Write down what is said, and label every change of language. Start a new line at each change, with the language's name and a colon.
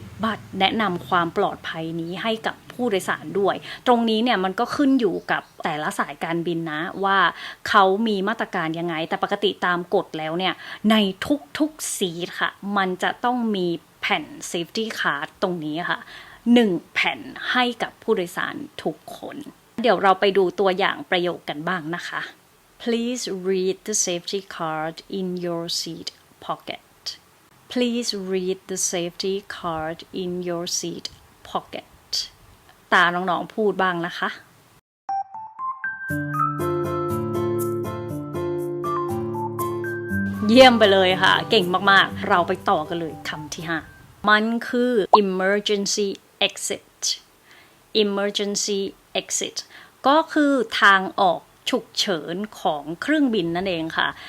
Thai: บัตรแนะนำความปลอดภัยนี้ให้กับผู้โดยสารด้วยตรงนี้เนี่ยมันก็ขึ้นอยู่กับแต่ละสายการบินนะว่าเขามีมาตรการยังไงแต่ปกติตามกฎแล้วเนี่ยในทุกซีทค่ะมันจะต้องมีแผ่น safety card ตรงนี้ค่ะ1แผ่นให้กับผู้โดยสารทุกคนเดี๋ยวเราไปดูตัวอย่างประโยคกันบ้างนะคะ
English: Please read the safety card in your seat pocket. Please read the safety card in your seat pocket.
Thai: ตาน้องๆพูดบ้างนะคะ เยี่ยมไปเลยค่ะเก่งมากๆเราไปต่อกันเลยคำที่5มันคือ emergency exit emergency exit ก็คือทางออกฉุกเฉินของเครื่องบินนั่นเองค่ะ